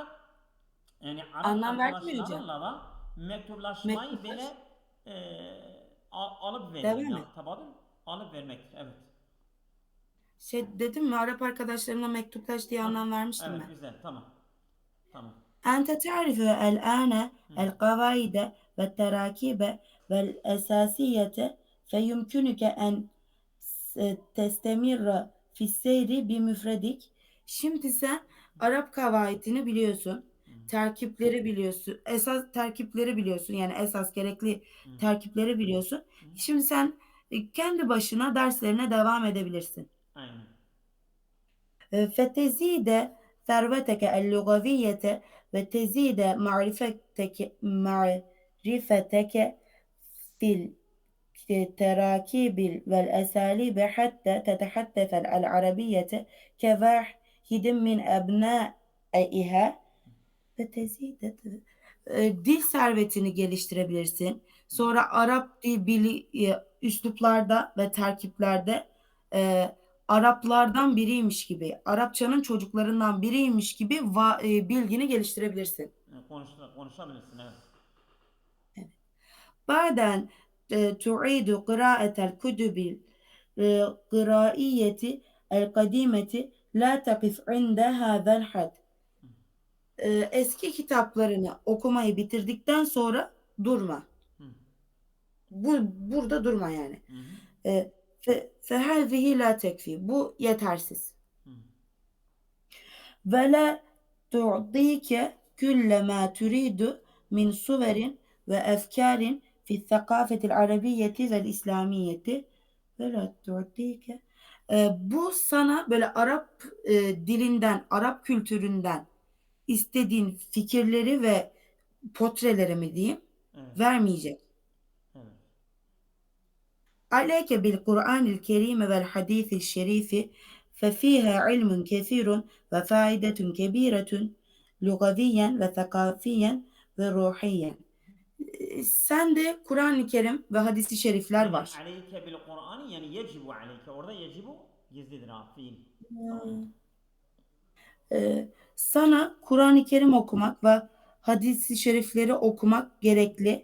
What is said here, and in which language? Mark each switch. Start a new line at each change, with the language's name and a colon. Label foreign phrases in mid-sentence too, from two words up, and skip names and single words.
Turkish: Yani Arap Anlam verdin mi hocam? arkadaşlarınla da mektuplaşmayı Mektuplar. böyle alıp vereyim Devam ya. et. Tabadül alıp vermektir. Evet. Şey dedim mi, Arap arkadaşlarına mektuplaş diye Hah, anlam vermiştim evet, ben. güzel, tamam. Tamam.
Arabic: أنت تعرف الآن Hı. القواعد والتراكيب والأساسية فيمكنك أن تستمر في السير بمفردك.
Turkish: Şimdi sen Arap kavaitini biliyorsun. terkipleri biliyorsun. Esas terkipleri biliyorsun. Yani esas gerekli Hı. terkipleri biliyorsun. Hı. Şimdi sen kendi başına derslerine devam edebilirsin. Aynen.
Arabic: فتزيد ثروتك اللغوية وتزيد معرفتك في التراكيب والأساليب حتى تتحدث العربية كواحد من أبنائها فتزيد
Turkish: dil servetini geliştirebilirsin. Sonra Arap üsluplarda ve terkiplerde e, Araplardan biriymiş gibi, Arapçanın çocuklarından biriymiş gibi bilgini geliştirebilirsin. Konuşabilirsin, evet.
Arabic: بعدين تعيد قراءة الكتب القرائية القديمة لا تقف عند هذا الحد.
Turkish: Eski kitaplarını okumayı bitirdikten sonra durma. Hı. Burada durma yani. Hı hı.
Arabic: فهذه لا تكفي.
Turkish: Bu yetersiz. Hı.
Arabic: ولا تعطيك كل ما تريد من صور وأفكار في الثقافة العربية والإسلامية ولا تعطيك
Turkish: bu sana böyle Arap dilinden, Arap kültüründen istediğin fikirleri ve portreleri mi diyeyim Evet. vermeyecek. Evet.
Arabic: عليك بالقرآن الكريم والحديث الشريف ففيها علم كثير وفائدة كبيرة لغويا وثقافيا وروحيا.
Turkish: Sen de Kur'an-ı Kerim ve hadis-i şerifler Yani var.
Arabic: عليك بالقرآن,
Turkish: yani
Arabic: يجب عليك.
Turkish: Orada yecibu gizlidir ha, fiil. Tamam mı? Sana Kur'an-ı Kerim okumak ve hadis-i şerifleri okumak gerekli.